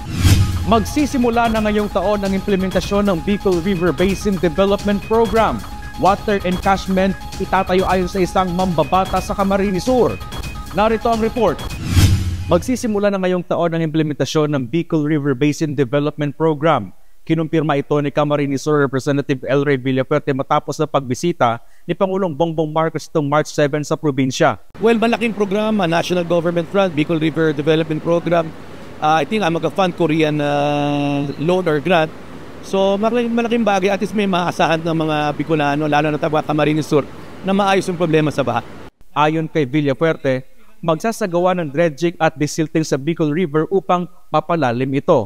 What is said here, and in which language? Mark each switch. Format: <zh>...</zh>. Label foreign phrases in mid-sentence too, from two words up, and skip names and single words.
<tl>Magsisimula na ngayong taon ang implementasyon ng Bicol River Basin Development Program.</tl> <en>Water encashment</en> <tl>itatayo ayon sa isang mambabata sa Camarines Sur. Narito ang report. Magsisimula na ngayong taon ang implementasyon ng Bicol River Basin Development Program. Kinumpirma ito ni Camarines Sur Representative Elray Villafuerte matapos na pagbisita ni Pangulong Bongbong Marcos noong March 7 sa probinsya. Well, malaking programa, National Government Fund, Bicol River Development Program.</tl> <en>I think I'm mag-fund Korean loan or grant.</en> <tl>So malaking bagay at least may maasahan ng mga Bicolano, lalo na taga Camarines Sur, na maayos yung problema sa baha. Ayon kay Villafuerte, magsasagawa ng dredging at desilting sa Bicol River upang mapalalim ito.</tl>